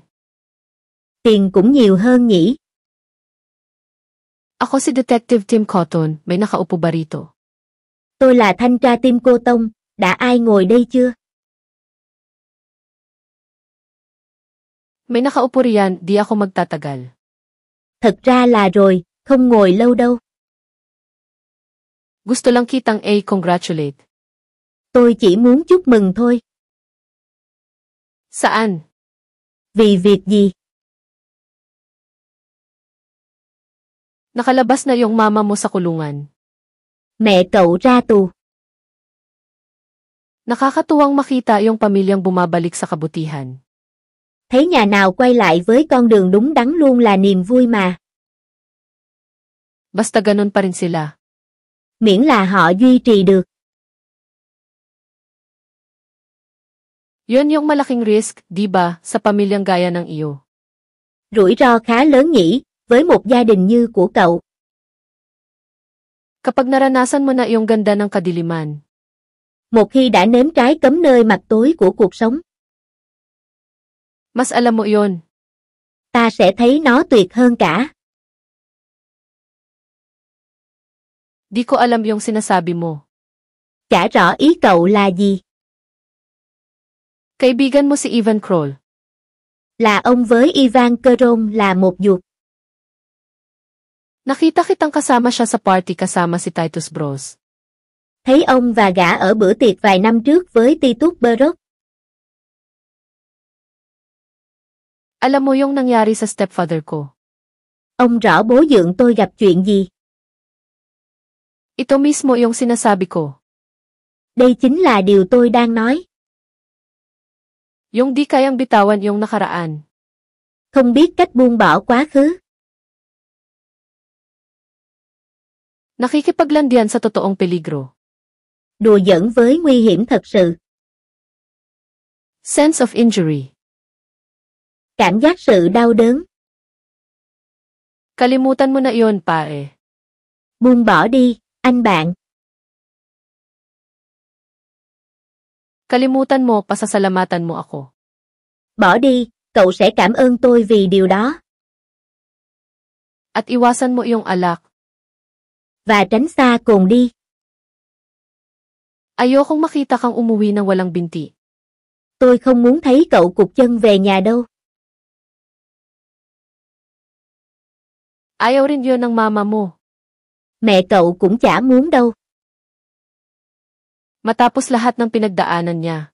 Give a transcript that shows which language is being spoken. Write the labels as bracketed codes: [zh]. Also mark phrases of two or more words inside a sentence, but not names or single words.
[vi] Tiền cũng nhiều hơn nhỉ? [tl] Ako si Detective Tim Cotton, may nakaupo ba rito? [vi] Tôi là thanh tra Tim Cô Tông, đã ai ngồi đây chưa? [tl] May nakaupo riyan, di ako magtatagal. [vi] Thật ra là rồi, không ngồi lâu đâu. [tl] Gusto lang kitang congratulate. [vi] Tôi chỉ muốn chúc mừng thôi. [tl] Saan? [vi] Vì việc gì? [tl] Nakalabas na yung mama mo sa kulungan. [vi] Mẹ cậu ra tù. [tl] Nakakatuwang makita yung pamilyang bumabalik sa kabutihan. [vi] Thấy nhà nào quay lại với con đường đúng đắn luôn là niềm vui mà. [tl] Basta ganun pa rin sila. [vi] Miễn là họ duy trì được. [tl] Yun yung malaking risk, di ba, sa pamilyang gaya ng iyo. [vi] Rủi ro khá lớn nhỉ, với một gia đình như của cậu. [tl] Kapag naranasan mo na yung ganda ng kadiliman. [vi] Một khi đã nếm trái cấm nơi mặt tối của cuộc sống. [tl] Mas alam mo yun. [vi] Ta sẽ thấy nó tuyệt hơn cả. [tl] Di ko alam yung sinasabi mo. [vi] Chả rõ ý cậu là gì. [tl] Kaibigan mo si Ivan Kroll. [vi] Là ông với Ivan Kron là một ruột. [tl] Nakita kitang kasama siya sa party kasama si Titus Bros. [vi] Thấy ông và gã ở bữa tiệc vài năm trước với Titus Bros. [tl] Alam mo yung nangyari sa stepfather ko. [vi] Ông rõ bố dượng tôi gặp chuyện gì. [tl] Ito mismo yung sinasabi ko. [vi] Đây chính là điều tôi đang nói. [tl] Yung di kayang bitawan yung nakaraan. [vi] Không biết cách buông bỏ quá khứ. [tl] Nakikipaglandian sa totoong peligro. [vi] Đùa giỡn với nguy hiểm thật sự. [en] Sense of injury. [vi] Cảm giác sự đau đớn. [tl] Kalimutan mo na iyon, pare. [vi] Buông bỏ đi, anh bạn. [tl] Kalimutan mo, pasasalamatan mo ako. [vi] Bỏ đi, cậu sẽ cảm ơn tôi vì điều đó. [tl] At iwasan mo iyong alak. [vi] Và tránh xa cồn đi. [tl] Ayokong makita kang umuwi ng walang binti. [vi] Tôi không muốn thấy cậu cụt chân về nhà đâu. [tl] Ayaw rin yun ng mama mo. [vi] Mẹ cậu cũng chả muốn đâu. [tl] Matapos lahat ng pinagdaanan niya.